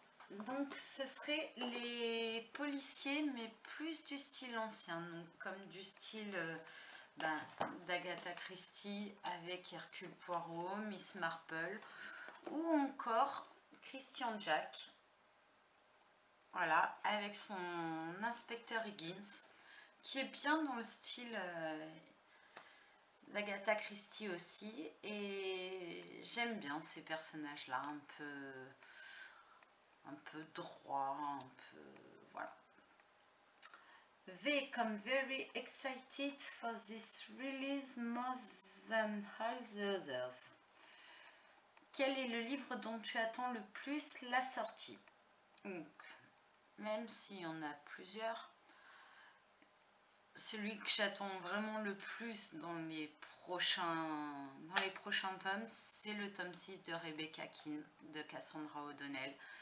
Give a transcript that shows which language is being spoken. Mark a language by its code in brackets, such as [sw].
[fr] Donc ce serait les policiers, mais plus du style ancien, donc comme du style d'Agatha Christie avec Hercule Poirot, Miss Marple, ou encore Christian Jack, voilà, avec son inspecteur Higgins, qui est bien dans le style d'Agatha Christie aussi, et j'aime bien ces personnages-là, un peu droit, un peu, voilà. [en] V comme very excited for this release more than all the others. [fr] Quel est le livre dont tu attends le plus la sortie? Donc, même s'il y en a plusieurs, celui que j'attends vraiment le plus dans les prochains tomes, c'est le tome 6 de Rebecca Keane, de Cassandra O'Donnell.